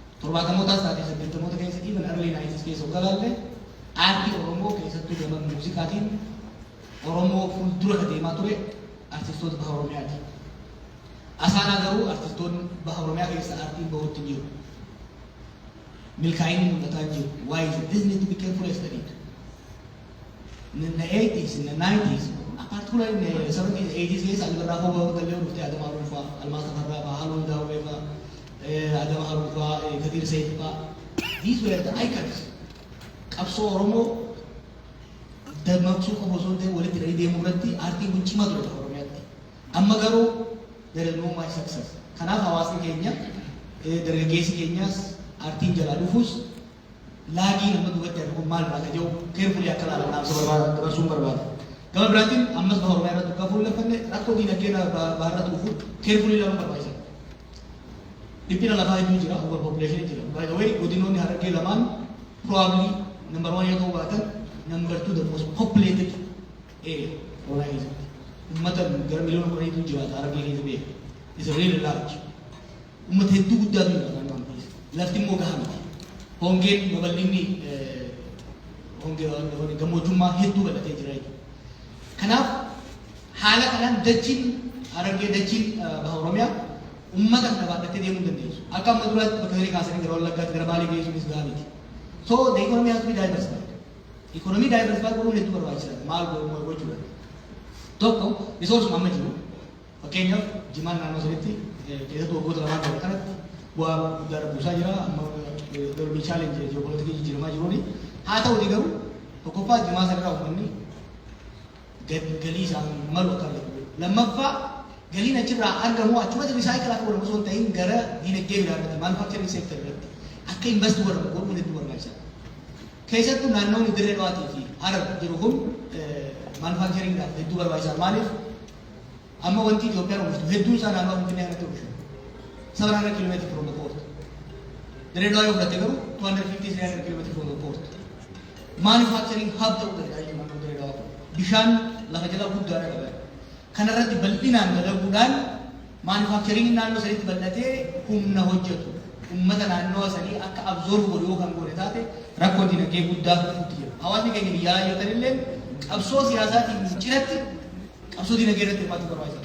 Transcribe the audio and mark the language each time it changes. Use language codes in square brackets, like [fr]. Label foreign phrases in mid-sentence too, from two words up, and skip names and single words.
[om] torbaatamootaas taatee 80moota keessa [en] even early 90s [om] keessa galaalle aartii Oromoo keessattuu gama muuziqaatiin Oromoo fuuldura deemaa ture artistoota baha Oromiyaati. Asaanaa garuu artistoonni baha Oromiyaa keessa aartiin bahuutti jiru. Milkaa'inni mul'ataa jiru. [en] Why is it? This need to be carefully studied. In the 80s, in the 90s, particularly in the 70s, [om] 80s keessa Albarraa Hobaa Gallee dhuftee Adamaa Ruufaa, Almaasa Farraa fa'aa, Haluun Daawwee fa'aa, Adamaa Haruufaa, Kadir Sayyid fa'aa. [en] These were the icons. [om] Qabsoo Oromoo dammaqsuu qabu osoo hin ta'in walitti hidhanii deemuu irratti aartiin kun cimaa ture baha Oromiyaatti. Amma garuu [en] there is no much success. [om] Kanaaf hawaasni keenya dargaggeessi keenyas aartiin jalaa dhufuus laagii nama duubatti argamu maal irraa kaja'u keerfulii akka ilaalan dabarsuun barbaada. Gama biraatiin ammas baha Oromiyaa irratti akka fuulleffanne rakkoo diinagdee baharratti dhufu keerfulii ilaaluun barbaachisa. Dhiphina lafaa hedduu jira, [en] over population jira. By the way, [om] godinoonni Harargee lamaan [en] probably number 1 [om] yoo ta'uu baatan [en] number 2 the most populated area [om] Oromiyaa keessatti. Uummata gara miliyoona 10 jiraata Harargee keessa beeku. [en] It's really large. [om] Uummata hedduu guddaatu jira naannoo keessa. Lafti immoo gahaa miti. Hongeen babal'inni gammoojjummaa hedduu bal'atee jira jechuudha. Kanaaf haala kanaan dachiin Harargee dachiin baha Oromiyaa ummata kana baadhattee deemuu dandeessu. Akka amma duraatti bakka sanii kaasanii gara Wallaggaatti gara Baalee geessuunis gahaa miti. [en] So the economy has to be diversified. Economy diversified [om] godhuun hedduu barbaachisaadha. Maal gochuudha? Tokko risoorsuma amma jiru. Fakkeenyaaf Jimaan naannoo sanitti keessattuu waggoota lamaan darbe kanatti bu'aa guddaa buusaa jira. Amma darbii chaalenji ji'opolitikii jijjiiramaa jiruuni. Haa ta'uutii garuu tokkoffaa Jimaa sanarraa uummanni galii isaan malu akka argatu. Lammaffaa galiin achirraa argamu achumatti risaayikil akka godhamu osoo hin ta'in gara diinagdee biraa irratti [en] manufacturing sector [om] irratti akka invest godhamu godhuun hedduu barbaachisaadha. Keessattuu naannoonni Dirree Dhawaatii fi Harar jiru kun manufacturingidhaaf hedduu barbaachisaadha. Maaliif amma wanti Itoophiyaan oomishtu hedduun isaa naannoo Finfinnee kanatti oomishamu. [en] 700 kilometer from the port. [om] Dirree Dhawaa yoo fudhatte garuu 250-300 [en] kilometer from the port. Manufacturing hub [om] ta'uu danda'a naannoo Dirree Dhawaa kun. Bishaan lafa jalaa guddaadha qaba. Kanarratti bal'inaan dalaguudhaan manufacturing naannoo sanitti bal'atee humna hojjetu. Uummata naannoo sanii akka absorb godhu yoo kan godhe taate rakkoo dinagdee guddaa fuutti jira. Hawaasni keenya biyyaa yoo ta'an illee qabsoo siyaasaatiin cinatti qabsoo dinagdee irratti hirmaachuu barbaachisaadha.